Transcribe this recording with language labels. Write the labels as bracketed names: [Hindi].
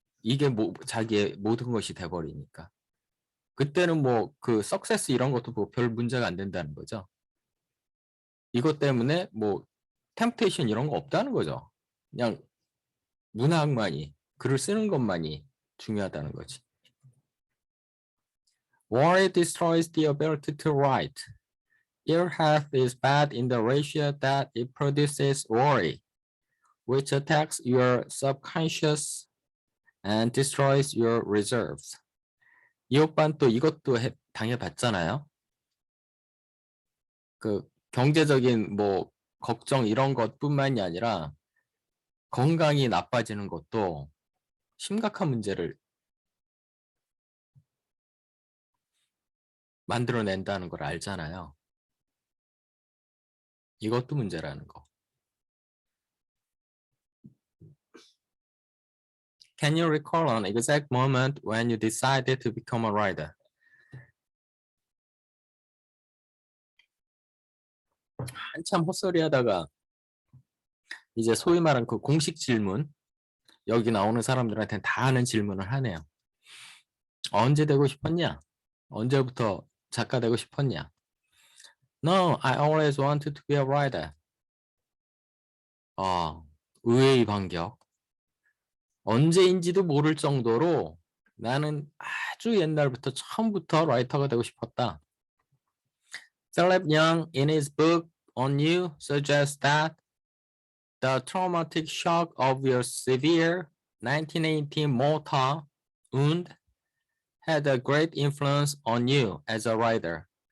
[Korean] 이게 뭐 자기의 모든 것이 돼버리니까. 그때는 뭐 그 석세스 이런 것도 뭐 별 문제가 안 된다는 거죠. 이것 때문에 뭐 템프테이션 이런 거 없다는 거죠. 그냥 문학만이 글을 쓰는 것만이 중요하다는 거지. [English] Worry destroys the ability to write. Ill health is bad in the ratio that it produces worry, which attacks your subconscious and destroys your reserves. [Korean] 이 오빠는 또 이것도 당해봤잖아요. 그 경제적인 뭐 걱정 이런 것뿐만이 아니라 건강이 나빠지는 것도 심각한 문제를 만들어낸다는 걸 알잖아요. 이것도 문제라는 거. [English] Can you recall an exact moment when you decided to become a writer? [Korean] 한참 헛소리 하다가 이제 소위 말하는 그 공식 질문, 여기 나오는 사람들한테는 다 하는 질문을 하네요. 언제 되고 싶었냐? 언제부터 작가 되고 싶었냐? [English] No, I always wanted to be a writer. [Korean] 의외의 반격. 언제인지도 모를 정도로 나는 아주 옛날부터 처음부터 라이터가 되고 싶었다. [English] Philip Young in his book On You suggests that the traumatic shock of your severe 1918 mortar wound had a great influence on you as a writer.